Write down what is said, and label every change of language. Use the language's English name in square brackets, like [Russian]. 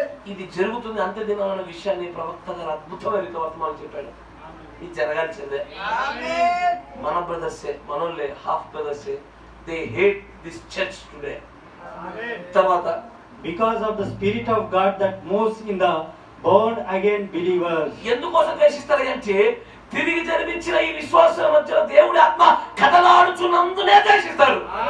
[Telugu] ఇది జరుగుతుంది అంత్య దినాలన్న విషయాన్ని ప్రవక్త గారు అద్భుతమైన వర్తమానం చెప్పాడు. ఇది జరగాల్సిందే. మన బ్రదర్సే, మనోళ్ళే, half బ్రదర్సే. [English] They hate this church today. [Telugu] తర్వాత [English] because of the spirit of God that moves in the born again believers. [Telugu] ఎందుకోసం ద్వేషిస్తారు అంటే తిరిగి జన్మించిన ఈ విశ్వాసం మధ్య దేవుడి ఆత్మ కదలాడుచున్నందునే ద్వేషిస్తారు.